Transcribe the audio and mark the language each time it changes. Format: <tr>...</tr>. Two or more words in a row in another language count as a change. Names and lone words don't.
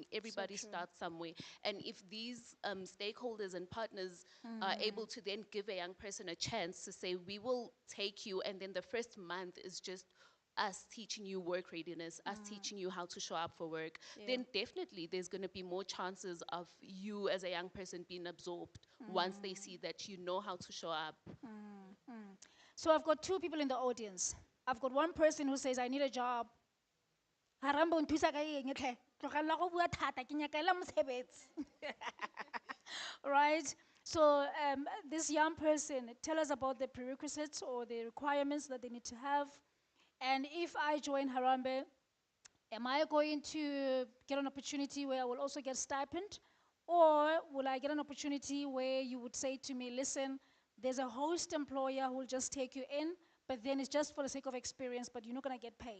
<en>Everybody starts somewhere. And if these stakeholders and partners are able to then give a young person a chance to say, we will take you, and then the first month is just us teaching you work readiness, us teaching you how to show up for work, then definitely there's going to be more chances of you as a young person being absorbed once they see that you know how to show up. So I've got 2 people in the audience. I've got one person who says, I need a job.</en> <tn>Harambe o nthusa ka eng hle? Tlogela go bua thata, ke nyaka hela mosebetsi.</tn> <en>Right? So this young person, tell us about the prerequisites or the requirements that they need to have. And if I join Harambe, am I going to get an opportunity where I will also get stipend? Or will I get an opportunity where you would say to me, listen, there's a host employer who will just take you in, but then it's just for the sake of experience, but you're not gonna get paid.</en>